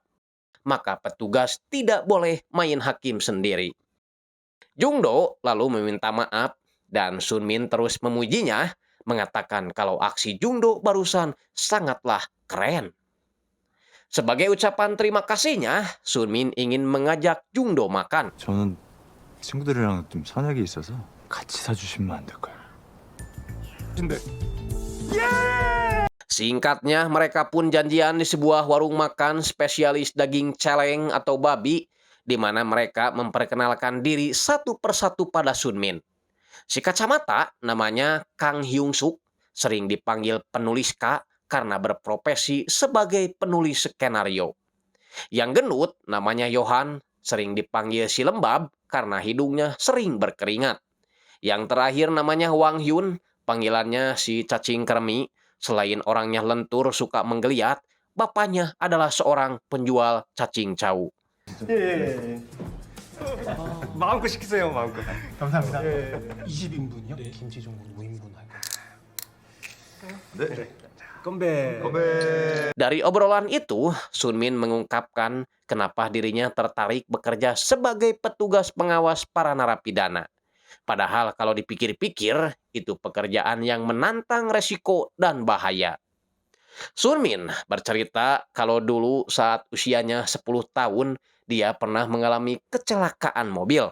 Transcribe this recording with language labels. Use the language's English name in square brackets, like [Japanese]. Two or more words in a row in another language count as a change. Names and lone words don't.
[Indonesian] Maka petugas tidak boleh main hakim sendiri. Jung-do lalu meminta maaf dan Sun Min terus memujinya, mengatakan kalau aksi Jung-do barusan sangatlah keren. Sebagai ucapan terima kasihnya, Sun Min ingin mengajak Jung-do makan. [Korean] 저는 친구들이랑 좀 선약이 있어서 같이 사주시면 안 될까요? 근데 [Indonesian] Singkatnya, mereka pun janjian di sebuah warung makan spesialis daging celeng atau babi, di mana mereka memperkenalkan diri satu persatu pada Sun Min. Si kacamata, namanya Kang Hyung-suk, sering dipanggil penulis K karena berprofesi sebagai penulis skenario. Yang gendut, namanya Yohan, sering dipanggil si lembab karena hidungnya sering berkeringat. Yang terakhir namanya Wang Hyun, panggilannya si cacing kremi. Selain orangnya lentur suka menggeliat, bapaknya adalah seorang penjual cacing cau. [Korean] 예. 마음껏 시키세요, 마음껏. 감사합니다. 20인분이요? 네. 김치 전골 5인분 할까요? 네. 건배. [Indonesian] Dari obrolan itu, Sun Min mengungkapkan kenapa dirinya tertarik bekerja sebagai petugas pengawas para narapidana. Padahal kalau dipikir-pikir, itu pekerjaan yang menantang resiko dan bahaya. Sun Min bercerita kalau dulu saat usianya 10 tahun, dia pernah mengalami kecelakaan mobil.